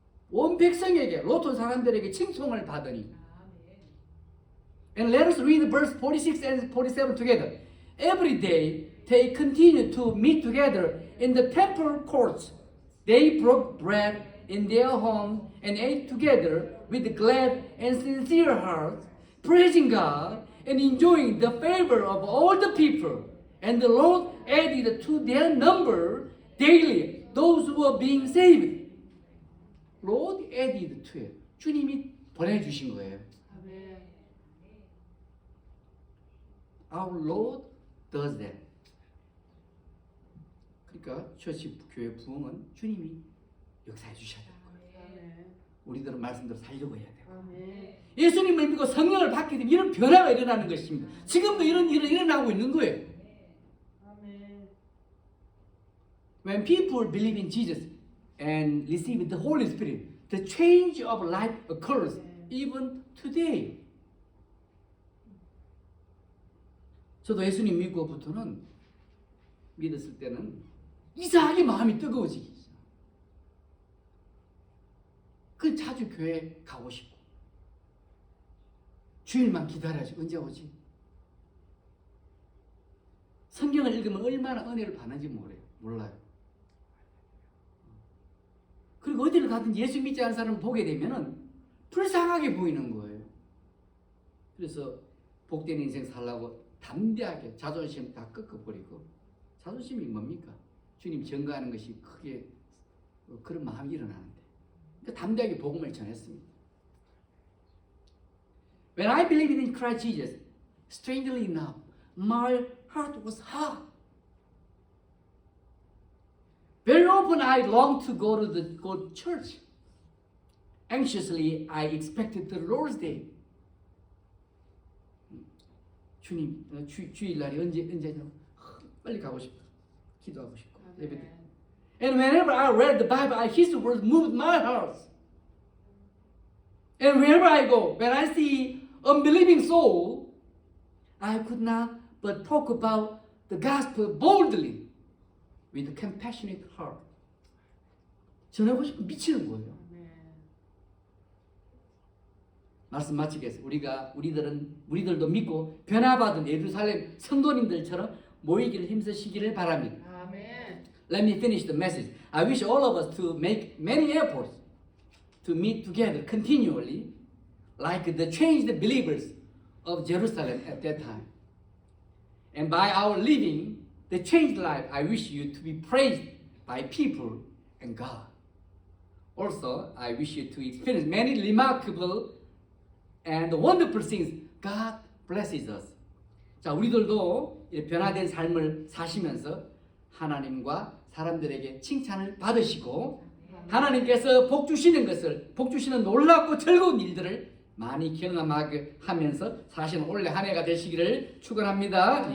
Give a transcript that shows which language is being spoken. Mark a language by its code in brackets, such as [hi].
[ko] 온 백성에게, 로톤 사람들에게 칭송을 받으니. [en] And let us read verse 46 and 47 together. Every day they continued to meet together in the temple courts. They broke bread in their homes and ate together with glad and sincere hearts, praising God and enjoying the favor of all the people. And the Lord added to their number daily those who were being saved. Lord added to it. [ko] 주님이 보내주신 거예요. 아멘. [en] Our Lord does that. [ko] 그러니까 처치 교회 부흥은 주님이 역사해 주셔야 되는 거예요. 아멘. 우리들은 말씀대로 살려고 해야 돼요. 아멘. 예수님을 믿고 성령을 받게 되면 이런 변화가 일어나는 것입니다. 지금도 이런 일이 일어나고 있는 거예요. 아멘. [en] When people believe in Jesus and receive the Holy Spirit, the change of life occurs even today. [ko] 저도 예수님 믿고부터는 믿었을 때는 이상하게 마음이 뜨거워지기 시작. 그 자주 교회 가고 싶고 주일만 기다려야지 언제 오지? 성경을 읽으면 얼마나 은혜를 받는지 몰라요. 그리고 어디를 가든 예수 믿지 않는 사람을 보게 되면은 불쌍하게 보이는 거예요. 그래서 복된 인생 살라고 담대하게 자존심 다 꺾어버리고, 자존심이 뭡니까? 주님 증거하는 것이 크게 그런 마음이 일어나는데, 그러니까 담대하게 복음을 전했습니다. [en] When I believed in Christ Jesus, strangely enough, my heart was hot. Very often I longed to go to church. Anxiously I expected the Lord's Day. [ko] 주님, 주일날이 언제냐고 빨리 가고 싶다. 기도하고 싶고 예배 드리고. [en] And whenever I read the Bible, His words moved my heart. And wherever I go, when I see unbelieving soul, I could not but talk about the gospel boldly with a compassionate heart. [ko] 전하고 싶고 미치는 거예요. 말씀 마치겠습니다. 우리들도 믿고 변화받은 예루살렘 성도님들처럼 모이기를 힘쓰시기를 바랍니다. 아멘. [en] Let me finish the message. I wish all of us to make many efforts to meet together continually, like the changed believers of Jerusalem at that time. And by our living the changed life, I wish you to be praised by people and God. Also, I wish you to experience many remarkable and wonderful things God blesses us. [ko] 자, 우리들도 변화된 삶을 사시면서 하나님과 사람들에게 칭찬을 받으시고 하나님께서 복 주시는 놀랍고 즐거운 일들을 많이 경험하게 하면서 사시는 올해 한 해가 되시기를 축원합니다.